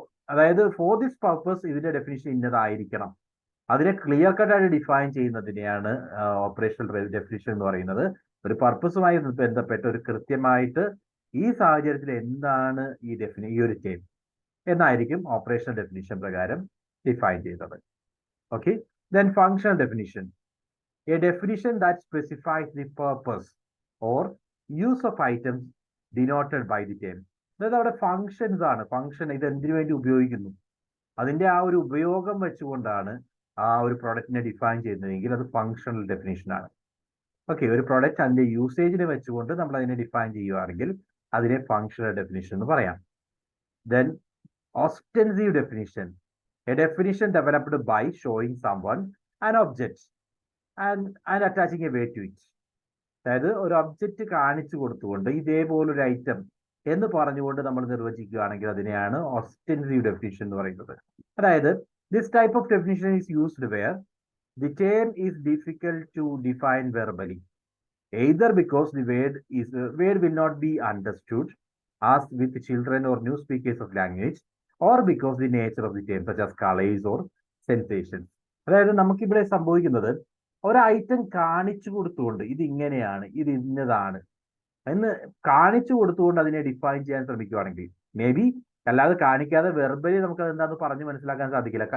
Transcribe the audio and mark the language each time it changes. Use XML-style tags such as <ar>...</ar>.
<ml>അതായത്</ml> <en>for this purpose</en> <ml>ഇതിന്റെ definition ഇന്നതായിരിക്കണം, അതിനെ ക്ലിയർ കട്ട് ആയിട്ട് ഡിഫൈൻ ചെയ്യുന്നതിനെയാണ് ഓപ്പറേഷണൽ ഡെഫിനിഷൻ എന്ന് പറയുന്നത്. ഒരു പർപ്പസുമായി ബന്ധപ്പെട്ട് ഒരു കൃത്യമായിട്ട് ഈ സാഹചര്യത്തിൽ എന്താണ് ഈ ഒരു ടേം എന്നായിരിക്കും ഓപ്പറേഷണൽ ഡെഫിനിഷൻ പ്രകാരം ഡിഫൈൻ ചെയ്തത്.</ml> <en>Okay, then functional definition, a definition that specifies the purpose or use of items denoted by the term.</en> <ml>അതായത് അവിടെ ഫങ്ഷൻസ് ആണ്. ഫങ്ഷൻ ഇത് എന്തിനു വേണ്ടി ഉപയോഗിക്കുന്നു, അതിന്റെ ആ ഒരു ഉപയോഗം വെച്ചുകൊണ്ടാണ് ആ ഒരു പ്രൊഡക്റ്റിനെ ഡിഫൈൻ ചെയ്യുന്നതെങ്കിൽ അത് ഫങ്ഷണൽ ഡെഫിനിഷൻ ആണ്. ഓക്കെ, ഒരു പ്രൊഡക്റ്റ് അതിന്റെ യൂസേജിനെ വെച്ചുകൊണ്ട് നമ്മൾ അതിനെ ഡിഫൈൻ ചെയ്യുകയാണെങ്കിൽ അതിനെ ഫങ്ഷണൽ ഡെഫിനിഷൻ എന്ന് പറയാം.</ml> <en>Then ostensive definition, a definition developed by showing someone an object and attaching a weight to it.</en> <ml>അതായത് ഒരു ഒബ്ജക്റ്റ് കാണിച്ചു കൊടുത്തുകൊണ്ട് ഇതേപോലൊരു ഐറ്റം എന്ന് പറഞ്ഞുകൊണ്ട് നമ്മൾ നിർവചിക്കുകയാണെങ്കിൽ അതിനെയാണ് ഓസ്റ്റൻസീവ് ഡെഫിനിഷൻ എന്ന് പറയുന്നത്.</ml> <en>അതായത് this type of definition is used where the term is difficult to define verbally, either because the word will not be understood as with children or new speakers of language, or because the nature of the term such as colors or sensations.</en> <ml>അതായത് നമുക്കിവിടെ സംഭവിക്കുന്നത് ഒരു item കാണിച്ചു കൊടുത്തുകൊണ്ട് ഇത് ഇങ്ങനെയാണ്, ഇത് ഇന്നതാണ് എന്ന് കാണിച്ചു കൊടുത്തുകൊണ്ട് അതിനെ ഡിഫൈൻ ചെയ്യാൻ ശ്രമിക്കുകയാണെങ്കിൽ മേ ബി, അല്ലാതെ കാണിക്കാതെ വെർബലി നമുക്ക് അതെന്താന്ന് പറഞ്ഞ് മനസ്സിലാക്കാൻ സാധിക്കില്ല.</ml>